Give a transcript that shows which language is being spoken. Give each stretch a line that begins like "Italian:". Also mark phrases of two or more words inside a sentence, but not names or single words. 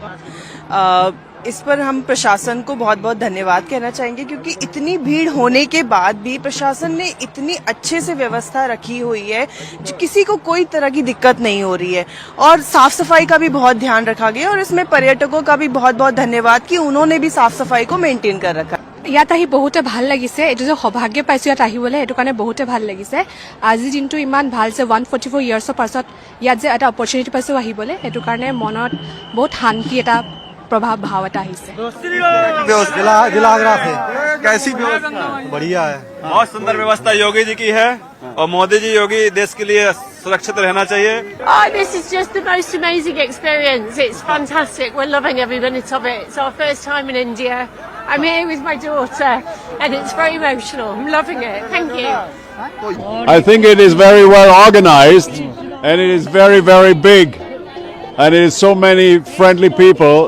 Hindi: इस पर हम प्रशासन को बहुत बहुत धन्यवाद कहना चाहेंगे, क्योंकि इतनी भीड़ होने के बाद भी प्रशासन ने इतनी अच्छे से व्यवस्था रखी हुई है जो किसी को कोई तरह की दिक्कत नहीं हो रही है। और साफ सफाई का भी बहुत ध्यान रखा गया, और इसमें पर्यटकों का भी बहुत बहुत धन्यवाद कि उन्होंने भी साफ सफाई को मेंटेन कर रखा।
Assamese: ইয়াত আহি বহুতে ভাল লাগিছে, এইটো যে সৌভাগ্য পাইছো ইয়াত আহিবলৈ, সেইটো কাৰণে বহুতে ভাল লাগিছে। আজিৰ দিনটো ইমান ভাল যে 144 ইয়াৰ্ছৰ পাছত ইয়াত যে এটা অপৰচুনিটি পাইছো আহিবলৈ, সেইটো কাৰণে মনত বহুত শান্তি এটা
Hindi: प्रभाव भाव आता है। कैसी व्यवस्था? बढ़िया है, बहुत सुंदर व्यवस्था योगी जी की है, और मोदी जी योगी देश के लिए सुरक्षित रहना चाहिए।
English: Oh, this is just the most amazing experience. It's fantastic. We're loving every minute of it. It's our first time in India. I'm here with my daughter, and it's very emotional. I'm loving it. Thank you. I think it is very well organized, and it is very, very big, and it is so many friendly people.